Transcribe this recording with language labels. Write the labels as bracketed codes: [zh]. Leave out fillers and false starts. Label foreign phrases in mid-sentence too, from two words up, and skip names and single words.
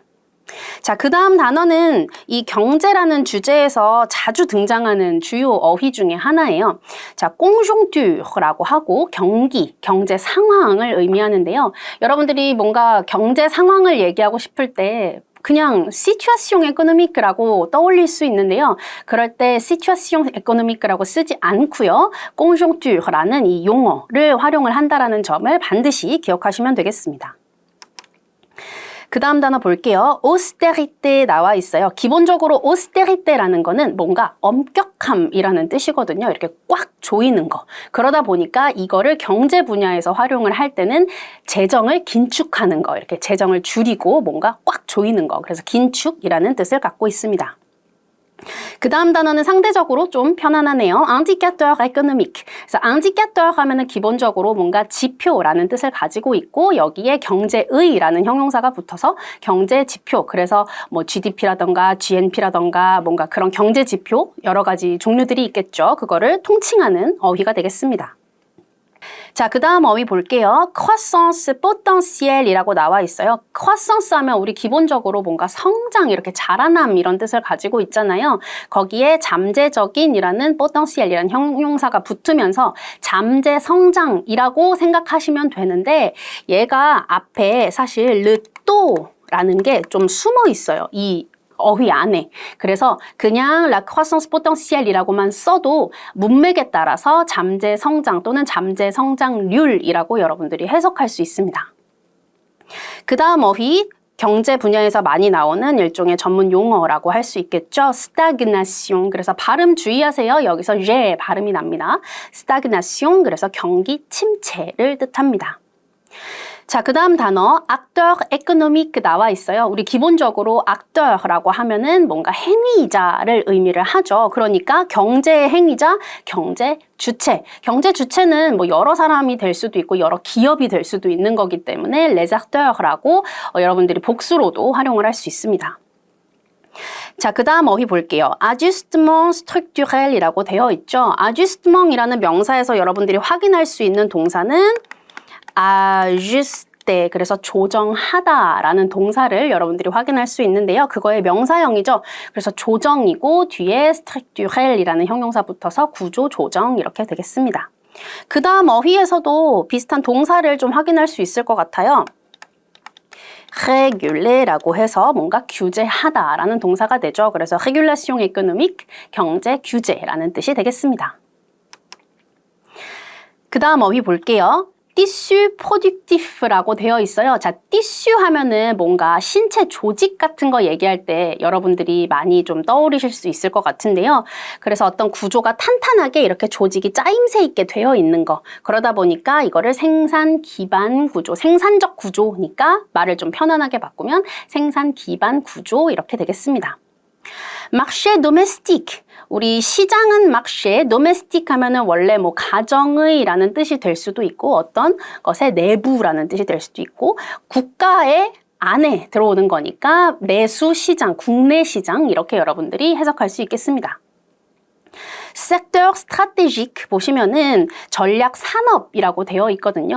[ko] 자, 그 다음 단어는 이 경제라는 주제에서 자주 등장하는 주요 어휘 중에 하나예요. 자, conjoncture라고 하고 경기, 경제 상황을 의미하는데요. 여러분들이 뭔가 경제 상황을 얘기하고 싶을 때 그냥 [fr] situation économique [ko] 라고 떠올릴 수 있는데요. 그럴 때 [fr] situation économique [ko] 라고 쓰지 않고요. conjoncture라는 이 용어를 활용을 한다라는 점을 반드시 기억하시면 되겠습니다. 그 다음 단어 볼게요. austérité 나와 있어요. 기본적으로 austerité라는 거는 뭔가 엄격함이라는 뜻이거든요. 이렇게 꽉 조이는 거. 그러다 보니까 이거를 경제 분야에서 활용을 할 때는 재정을 긴축하는 거. 이렇게 재정을 줄이고 뭔가 꽉 조이는 거. 그래서 긴축이라는 뜻을 갖고 있습니다. 그 다음 단어는 상대적으로 좀 편안하네요. [fr] indicateur économique. [ko] 그래서 indicateur 하면은 기본적으로 뭔가 지표라는 뜻을 가지고 있고 여기에 경제의라는 형용사가 붙어서 경제 지표. 그래서 뭐 GDP라던가 GNP라던가 뭔가 그런 경제 지표 여러 가지 종류들이 있겠죠. 그거를 통칭하는 어휘가 되겠습니다. 자, 그 다음 어휘 볼게요. [fr] croissance potentiel [ko] 이라고 나와 있어요. croissance 하면 우리 기본적으로 뭔가 성장, 이렇게 자라남 이런 뜻을 가지고 있잖아요. 거기에 잠재적인이라는 potentiel이라는 형용사가 붙으면서 잠재 성장이라고 생각하시면 되는데 얘가 앞에 사실 [fr] le taux [ko] 라는 게 좀 숨어 있어요. 이 어휘 안에. 그래서 그냥 [fr] la croissance potentiel [ko] 이라고만 써도 문맥에 따라서 잠재 성장 또는 잠재 성장률이라고 여러분들이 해석할 수 있습니다. 그 다음 어휘 경제 분야에서 많이 나오는 일종의 전문 용어라고 할 수 있겠죠. stagnation. 그래서 발음 주의하세요. 여기서 제 발음이 납니다. stagnation. 그래서 경기 침체를 뜻합니다. 자, 그 다음 단어 [fr] acteur économique [ko] 나와 있어요. 우리 기본적으로 acteur라고 하면은 뭔가 행위자를 의미를 하죠. 그러니까 경제 행위자, 경제 주체. 경제 주체는 뭐 여러 사람이 될 수도 있고 여러 기업이 될 수도 있는 거기 때문에 [fr] les acteurs [ko] 라고 여러분들이 복수로도 활용을 할 수 있습니다. 자, 그 다음 어휘 볼게요. [fr] ajustement structurel [ko] 이라고 되어 있죠. ajustement이라는 명사에서 여러분들이 확인할 수 있는 동사는 ajuster, 그래서 조정하다라는 동사를 여러분들이 확인할 수 있는데요. 그거의 명사형이죠. 그래서 조정이고 뒤에 structurel이라는 형용사 붙어서 구조 조정 이렇게 되겠습니다. 그 다음 어휘에서도 비슷한 동사를 좀 확인할 수 있을 것 같아요. réguler라고 해서 뭔가 규제하다라는 동사가 되죠. [fr] 그래서 régulation économique, [ko] 경제 규제라는 뜻이 되겠습니다. 그 다음 어휘 볼게요. [fr] tissu productif [ko] 라고 되어 있어요. 자, tissue 하면은 뭔가 신체 조직 같은 거 얘기할 때 여러분들이 많이 좀 떠오르실 수 있을 것 같은데요. 그래서 어떤 구조가 탄탄하게 이렇게 조직이 짜임새 있게 되어 있는 거. 그러다 보니까 이거를 생산 기반 구조, 생산적 구조니까 말을 좀 편안하게 바꾸면 생산 기반 구조 이렇게 되겠습니다. [fr] marché domestique. [ko] 우리 시장은 marché, domestique 하면은 원래 뭐 가정의라는 뜻이 될 수도 있고 어떤 것의 내부라는 뜻이 될 수도 있고 국가의 안에 들어오는 거니까 내수 시장, 국내 시장 이렇게 여러분들이 해석할 수 있겠습니다. [fr] secteur stratégique [ko] 보시면은 전략 산업이라고 되어 있거든요.